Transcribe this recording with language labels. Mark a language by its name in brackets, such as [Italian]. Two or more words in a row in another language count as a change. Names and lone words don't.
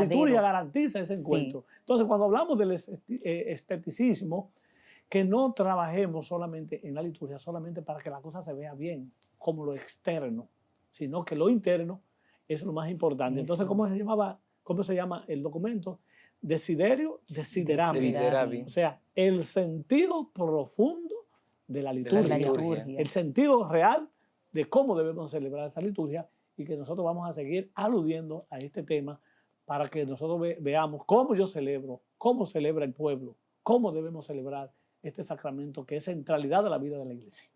[Spanish] liturgia garantiza ese Sí. encuentro. Entonces, cuando hablamos del esteticismo, que no trabajemos solamente en la liturgia, solamente para que la cosa se vea bien, como lo externo, sino que lo interno es lo más importante. Entonces, Eso. ¿cómo se llama el documento? Desiderio, desideravi. Desideravi. O sea, el sentido profundo de la De la liturgia. La liturgia. liturgia. El sentido real de cómo debemos celebrar esa liturgia, y que nosotros vamos a seguir aludiendo a este tema para que nosotros veamos cómo yo celebro, cómo celebra el pueblo, cómo debemos celebrar este sacramento que es centralidad de la vida de la iglesia.